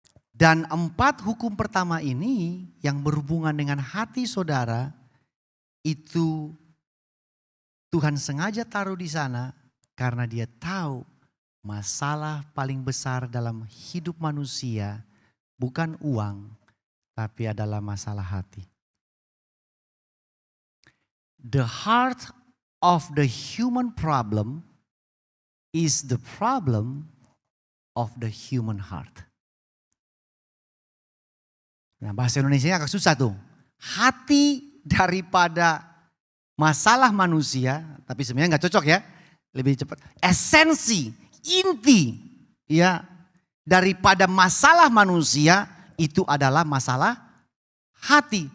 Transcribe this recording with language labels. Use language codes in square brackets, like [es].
[id] Dan 4 hukum pertama ini yang berhubungan dengan hati saudara, itu Tuhan sengaja taruh di sana karena dia tahu masalah paling besar dalam hidup manusia bukan uang, tapi adalah masalah hati. [en] The heart of the human problem is the problem of the human heart. [id] Nah bahasa Indonesia agak susah tuh. Hati daripada masalah manusia, tapi sebenarnya nggak cocok ya. Lebih cepat. Esensi, inti ya daripada masalah manusia itu adalah masalah hati.